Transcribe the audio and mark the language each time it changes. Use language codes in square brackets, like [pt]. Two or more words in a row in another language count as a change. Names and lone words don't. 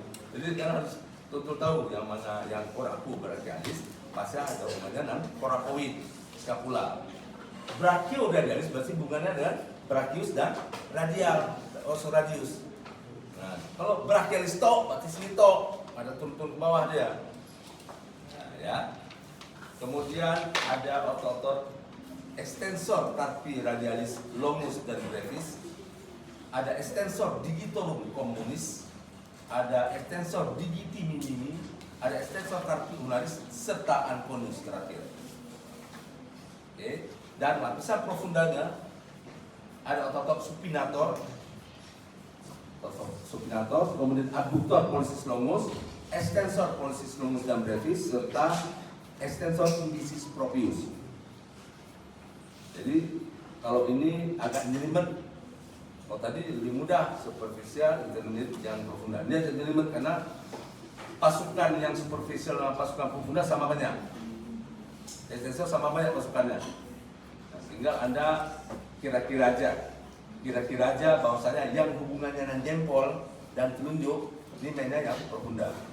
[id] Jadi kalian harus betul tahu yang mana yang coracobrachialis, pasti ada hubungannya dengan coracoid, scapula. Brachioradialis berarti hubungannya dengan brachius dan radial, radius. Nah, kalau brachialis tok, berarti sini tok, ada turun-turun ke bawah dia. Nah, ya. Kemudian ada otot-otot [la] extensor carpi radialis longus dan brevis, ada extensor digitorum communis, ada extensor digiti minimi, ada extensor carpi ulnaris serta anconus terakhir. [id] Oke. Dan lapisan profundanya ada otot-otot [la] supinator, kemudian abductor pollicis longus, extensor pollicis longus dan brevis serta extensor indicis proprius. [id] Jadi kalau ini agak nyelimet, kalau tadi lebih mudah superficial, intermediate, yang profunda. Ini agak nyelimet karena pasukan yang superficial dan pasukan profunda sama banyak. Extensor sama banyak pasukannya. Nah, sehingga Anda kira-kira aja bahwasanya yang hubungannya dengan jempol dan telunjuk ini mainnya yang profunda.